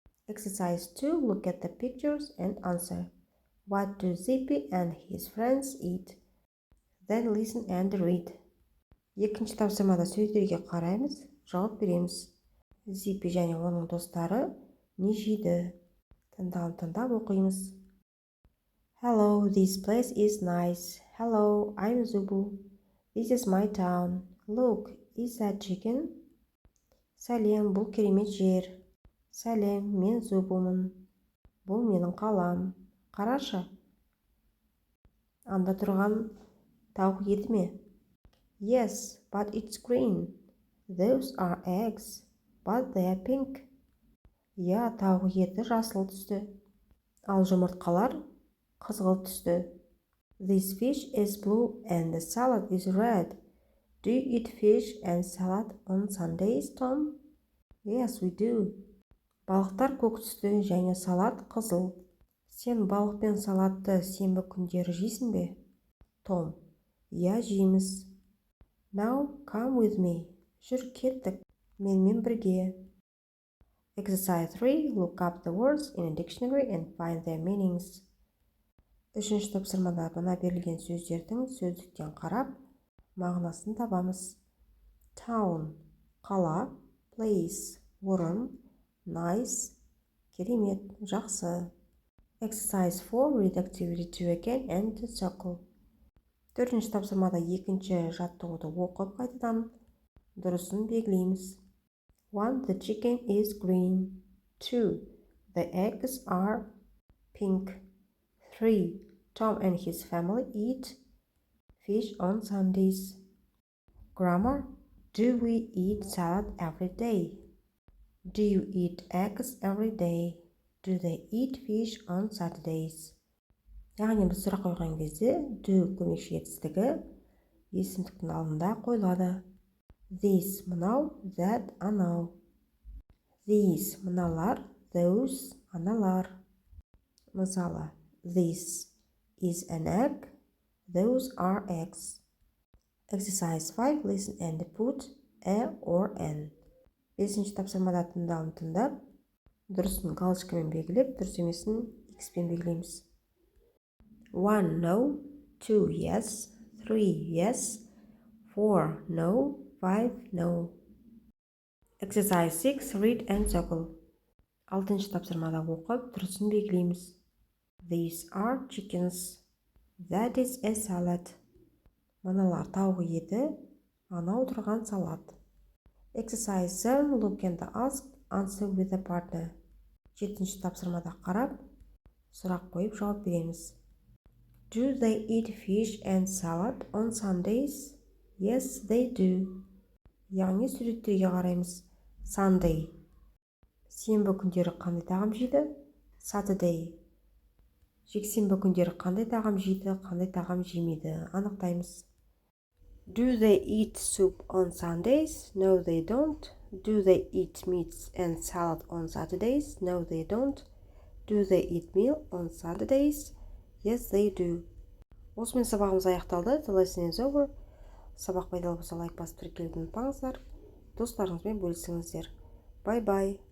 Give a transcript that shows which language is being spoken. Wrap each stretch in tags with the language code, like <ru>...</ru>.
<en>Exercise 2, look at the pictures and answer. What do Zippy and his friends eat? Then listen and read.</en> <kk>Екінші тапсырмада сөздерге қараймыз, жауап береміз. Zippy және оның достары не жейді? Тыңдап оқимыз.</kk> <en>Hello, this place is nice. Hello, I'm Zubu. This is my town. Look, is that chicken?</en> <kk>Сәлем, бұл керемет жер. Сәлем, мен Зубумын. Бұл менің қалам. Қарашы. Анда тұрған тауық еті ме?</kk> <en>Yes, but it's green. Those are eggs, but they are pink.</en> <kk>Я, тауық еті жасыл түсті. Ал жұмыртқалар қызғылт түсті.</kk> <en>This fish is blue and the salad is red. Do you eat fish and salad on Sundays, Tom? Yes, we do.</en> <kk>Балықтар көк түсті және салат қызыл. Сен балық пен салатты сенбі күндері жейсің бе? Том: иә, жейміз.</kk> <en>Now come with me.</en> <kk>Жүр, кеттік. Менімен бірге.</kk> <en>Exercise 3. Look up the words in a dictionary and find their meanings.</en> <kk>Үшінші тапсырмада мына берілген сөздердің сөздіктен қарап, мағынасын табамыз. Town – қала, place – орын, nice – керемет, жақсы.</kk> <en>Exercise 4. Read activity 2 again and circle.</en> <kk>Төртінші тапсырмада екінші жаттығуды оқып қайтадан дұрысын белгілейміз.</kk> <en>1. The chicken is green. 2. The eggs are pink. 3. Tom and his family eat fish on Sundays. Grammar. Do we eat salad every day? Do you eat eggs every day? Do they eat fish on Saturdays?</en> <kk>Яғни біз сұрақ қойған кезде do көмекші етістігі есімдіктің алдында қойылады. This мынау, that анау. These мыналар, those аналар. Мысалы,</kk> <en>this is an egg, those are eggs. Exercise 5. Listen and put a or an.</en> <kk>Бесінші тапсырмада тыңдауын тыңдап, дұрысын галочкамен белгілеп, дұрыс емесін X-пен белгілейміз.</kk> <en>1. No. 2. Yes. 3. Yes. 4. No. 5. No. Exercise 6. Read and circle.</en> <kk>Алтыншы тапсырмада оқып, дұрысын белгілейміз.</kk> <en>These are chickens. That is a salad.</en> <kk>Мыналар тауық еті, анау тұрған салат.</kk> <en>Exercise 7. Look and ask, answer with a partner.</en> <kk>Жетінші тапсырмада қарап, сұрақ қойып жауап береміз.</kk> <en>Do they eat fish and salad on Sundays? Yes, they do.</en> <kk>Яғни суреттерге қараймыз.</kk> <en>Sunday.</en> <kk>Сенбі күндері қандай тағам жейді?</kk> <en>Saturday.</en> <kk>Жексенбі күндері қандай тағам жейді, қандай тағам жемейді? Анықтаймыз.</kk> <en>Do they eat soup on Sundays? No, they don't. Do they eat meats and salad on Saturdays? No, they don't. Do they eat meal on Saturdays? Yes, they do.</en> <kk>Осымен сабағымыз аяқталды.</kk> <en>The lesson is over.</en> <kk>Сабақ пайдалы болса лайк басып тіркелуді ұмытпаңыздар. Достарыңызбен бөлісіңіздер. Bye-bye.</kk>